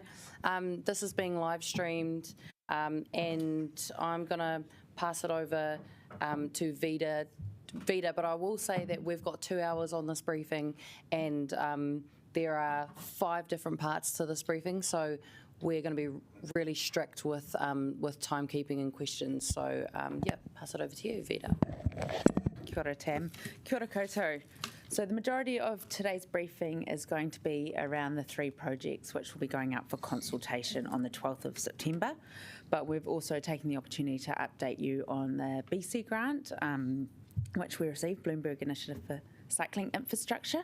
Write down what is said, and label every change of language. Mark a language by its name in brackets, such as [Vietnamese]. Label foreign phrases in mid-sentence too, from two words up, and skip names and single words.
[English] This is being live streamed and I'm going to pass it over to Vida, but I will say that we've got 2 hours on this briefing and there are 5 different parts to this briefing, so we're going to be really strict with timekeeping and questions. So yeah, pass it over to you, Vida. [Māori] Kia ora, Tam. Kia ora koutou. [English] So the majority of today's briefing is going to be around the 3 projects which will be going up for consultation on the 12th of September. But we've also taken the opportunity to update you on the BC grant, which we received, Bloomberg Initiative for Cycling Infrastructure.